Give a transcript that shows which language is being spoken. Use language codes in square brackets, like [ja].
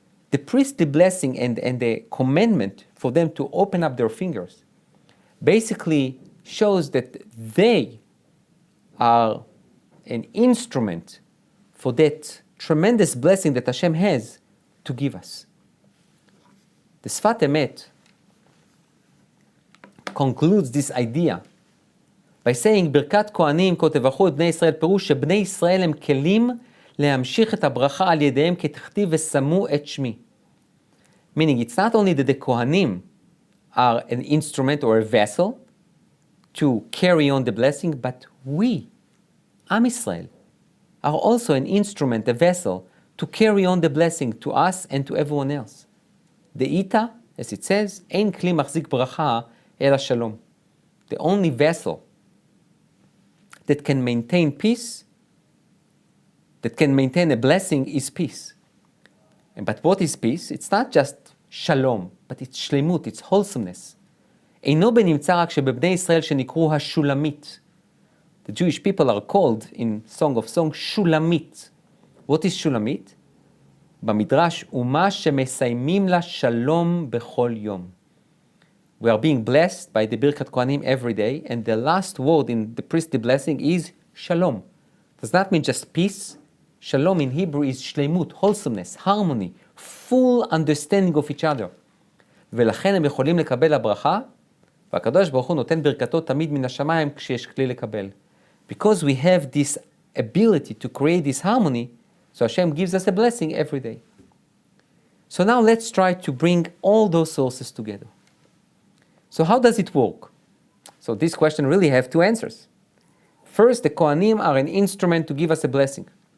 [en] The priestly blessing and the commandment for them to open up their fingers basically shows that they are an instrument for that tremendous blessing that Hashem has to give us. The Sfat Emet concludes this idea by saying, [he] ברכת כהנים כה תברכו את בני ישראל, פירוש שבני ישראל הם כלים להמשיך את הברכה על ידיהם כתכתיב ושמו את שמי. [en] Meaning, it's not only that the Kohanim are an instrument or a vessel to carry on the blessing, but we, Am Yisrael, are also an instrument, a vessel, to carry on the blessing to us and to everyone else. [he] De'ita, [en] as it says, [he] ein kli machzik bracha ela shalom. [en] The only vessel that can maintain peace, that can maintain a blessing, is peace. But what is peace? It's not just shalom, but it's shlemut, it's wholesomeness. [he] אינו בנמצא רק שבבני ישראל שנקראו השולמית. [en] The Jewish people are called in Song of Songs Shulamit. What is Shulamit? [he] במדרש, ומה שמסיימים לה שלום בכל יום. [en] We are being blessed by the Birkat Kohanim every day, and the last word in the priestly blessing is shalom. Does not mean just peace. Shalom in Hebrew is shlemut, wholesomeness, harmony, full understanding of each other. [he] ולכן הם יכולים לקבל הברכה, והקדוש ברוך הוא נותן ברכתו תמיד מן השמיים כשיש כלי לקבל. [en] Because we have this ability to create this harmony, so Hashem gives us a blessing every day. So now let's try to bring all those sources together. So how does it work? So this question really have two answers. First, the Kohanim are an instrument to give us a blessing.